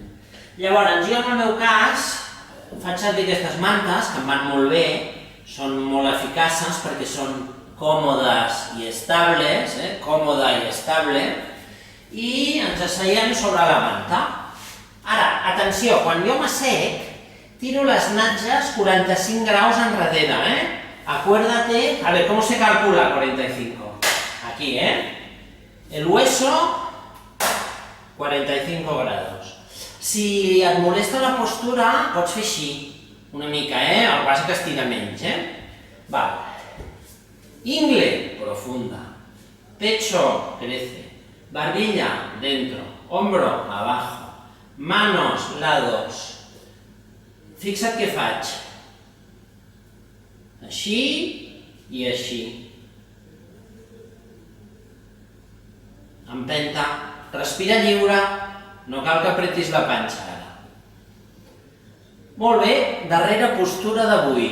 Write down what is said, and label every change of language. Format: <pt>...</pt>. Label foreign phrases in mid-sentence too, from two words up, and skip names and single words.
<ca>Llavors, jo en el meu cas, faig servir aquestes mantes, que em van molt bé, són molt eficaces perquè són còmodes i estables, còmode i estable, i ens asseiem sobre la manta. Ara, atenció, quan jo m'assec, tiro les natges 45 graus enrere,</ca> <es>Acuérdate, a ver, ¿cómo se calcula 45? Aquí, El hueso, 45 grados.</es> <ca>Si et molesta la postura, pots fer així. Una mica, el que passa que estira menys, Vale.</ca> <es>Ingle, profunda. Pecho, crece. Barbilla, dentro. Hombro, abajo. Manos, lados.</es> <ca>Fixa't què faig. Així i així. Empenta. Respira lliure. No cal que apretis la panxa ara. Molt bé, darrera postura d'avui.</ca>